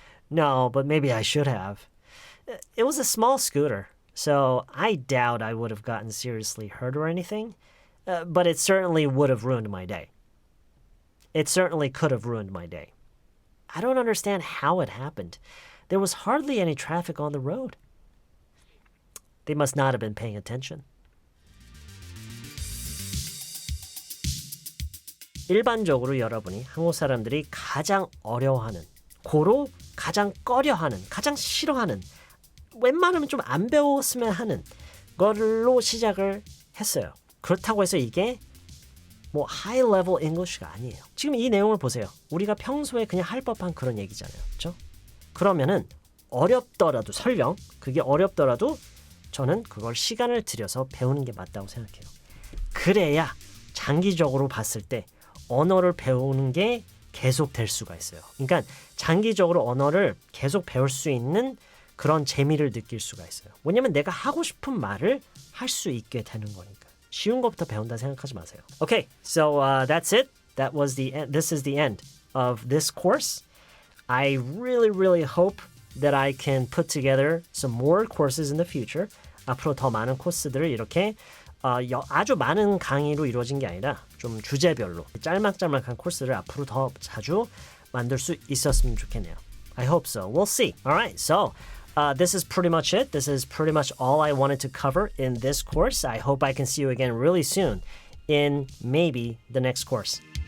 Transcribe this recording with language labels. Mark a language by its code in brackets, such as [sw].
[en] No, but maybe I should have. It was a small scooter, so I doubt I would have gotten seriously hurt or anything, but it certainly would have ruined my day. It certainly could have ruined my day. I don't understand how it happened. There was hardly any traffic on the road. They must not have been paying attention. [ko] 일반적으로 여러분이 한국 사람들이 가장 어려워하는, 고로 가장 꺼려하는, 가장 싫어하는, 웬만하면 좀 안 배웠으면 하는 걸로 시작을 했어요. 그렇다고 해서 이게 뭐 high level English가 아니에요. 지금 이 내용을 보세요. 우리가 평소에 그냥 할 법한 그런 얘기잖아요. 그렇죠? 그러면은 어렵더라도 설령 그게 어렵더라도 저는 그걸 시간을 들여서 배우는 게 맞다고 생각해요. 그래야 장기적으로 봤을 때 언어를 배우는 게 계속 될 수가 있어요. 그러니까 장기적으로 언어를 계속 배울 수 있는 그런 재미를 느낄 수가 있어요. 왜냐면 내가 하고 싶은 말을 할 수 있게 되는 거니까. 쉬운 것부터 배운다 생각하지 마세요. [en] Okay, so that's it. This is the end of this course. I really hope that I can put together some more courses in the future. [ko] 앞으로 더 많은 코스들을 이렇게 아주 많은 강의로 이루어진 게 아니라 좀 주제별로 짤막짤막한 코스를 앞으로 더 자주 만들 수 있었으면 좋겠네요. [en] I hope so. We'll see. Alright, so this is pretty much it. This is pretty much all I wanted to cover in this course. I hope I can see you again really soon in maybe the next course.